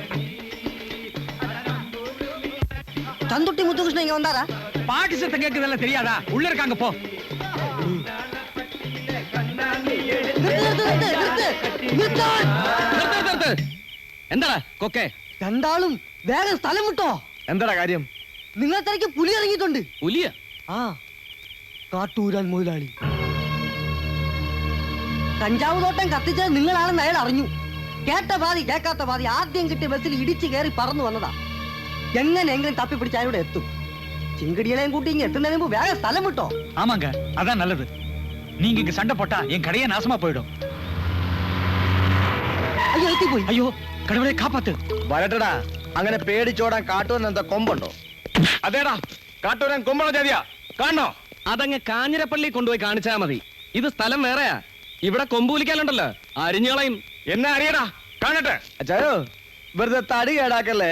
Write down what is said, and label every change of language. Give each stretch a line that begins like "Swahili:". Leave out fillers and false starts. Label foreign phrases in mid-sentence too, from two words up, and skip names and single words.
Tamil: சந்துட்டி முத்துகிருஷ்ணன் இங்க வந்தாரா? பாட்டு சத்தம் கேக்குதெல்லாம் தெரியாதா? உள்ள இருக்காங்க போ.
Malayalam: എന്താടാ കൊക്കെ? രണ്ടാളും വേഗം സ്ഥലം വിട്ടോ. എന്താടാ കാര്യം? നിങ്ങളെ തിരക്ക് പുലി ഇറങ്ങിയിട്ടുണ്ട്. പുലിയ? ആ, കാട്ടൂരാൻ മുതലാളി. കഞ്ചാവ് തോട്ടം കത്തിച്ചത് നിങ്ങളാണെന്ന് അയാൾ അറിഞ്ഞു. കേട്ട പാതി കേൾക്കാത്ത പാതി ആദ്യം കിട്ടിയ ബസ്സിൽ ഇടിച്ചു കയറി പറന്നു വന്നതാ. എങ്ങനെയെങ്കിലും തപ്പിപ്പിടിച്ച് അയാളുടെ എത്തും. ചിങ്കടികളെയും കൂട്ടി ഇങ്ങ് എത്തുന്നതിന് മുമ്പ് വേഗം സ്ഥലം വിട്ടോ.
Tamil: ஆமாங்க, அதான் நல்லது. நீங்க இங்க சண்டை போட்டா என் கடையே நாசமா போயிடும்.
Malayalam: അയ്യോ, എത്തിപ്പോയി.
Tamil: ஐயோ, கடவுளே காப்பாத்து.
Malayalam: വരട്ടടാ, അങ്ങനെ പേടിച്ചോടാൻ കാട്ടൂരൻ എന്താ കൊമ്പുണ്ടോ? അതേടാ, കാട്ടൂരൻ കൊമ്പണോ ജാതിയാ? കാണണോ? അതങ്ങ് കാഞ്ഞിരപ്പള്ളി കൊണ്ടുപോയി കാണിച്ചാ മതി. ഇത് സ്ഥലം വേറെയാ. ഇവിടെ കൊമ്പൂലിക്കാലുണ്ടല്ലോ, അരിഞ്ഞുകളയും. എന്നെ അറിയടാ, കാണട്ടെ. അച്ചായോ, വെറുതെ തടി കേടാക്കല്ലേ.